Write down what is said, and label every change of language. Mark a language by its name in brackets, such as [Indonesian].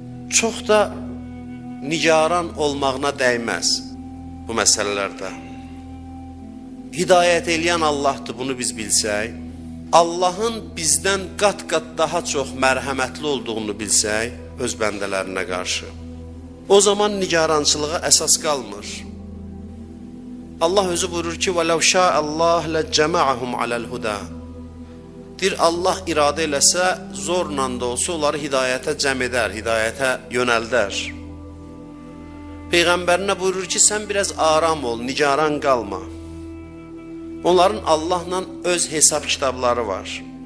[Azerbaijani] Çox da nigaran olmağına dəyməz bu məsələlərdə. Hidayət eləyən Allahdır, bunu biz bilsək, Allahın bizdən qat-qat daha çox mərhəmətli olduğunu bilsək, öz bəndələrinə qarşı. O zaman nigarançılığa əsas qalmır. Allah özü buyurur ki, [Arabic] وَلَوْ شَاءَ اللّٰهِ لَجَّمَعَهُمْ عَلَى الْهُدَى. [Azerbaijani] Deyir, Allah iradə eləsə, zorla da olsa onları hidayətə cəm edər, hidayətə yönəldər. Peyğəmbərinə buyurur ki, sən biraz aram ol, nigaran qalma. Onların Allahla öz hesab kitabları var.